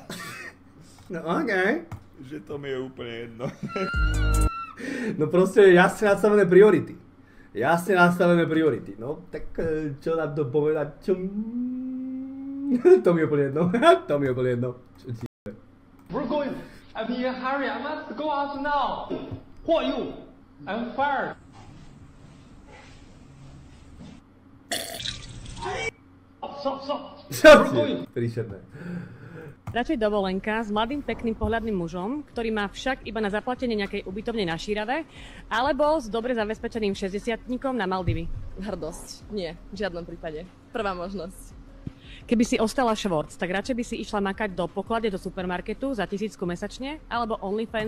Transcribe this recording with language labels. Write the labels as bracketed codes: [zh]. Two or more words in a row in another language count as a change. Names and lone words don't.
[sk] No okej. Že to mi je úplne jedno. No proste jasne nastavené priority. Jasne nastavené priority. No tak čo na to povedať, čo... To mi je úplne jedno. To mi je úplne jedno. Čo ti je? [en] We're going. I'm in a hurry. I must go out now. Who are you? I'm fired. Stop. [sk] Čo ti je? Príšerné. Radšej dovolenka s mladým pekným pohľadným mužom, ktorý má však iba na zaplatenie nejakej ubytovne na Šírave, alebo s dobre zabezpečeným 60-tníkom na Maldivy. Hrdosť. Nie, v žiadnom prípade. Prvá možnosť. Keby si ostala Švorc, tak radšej by si išla makať do poklade do supermarketu za 1000 mesačne, alebo OnlyFans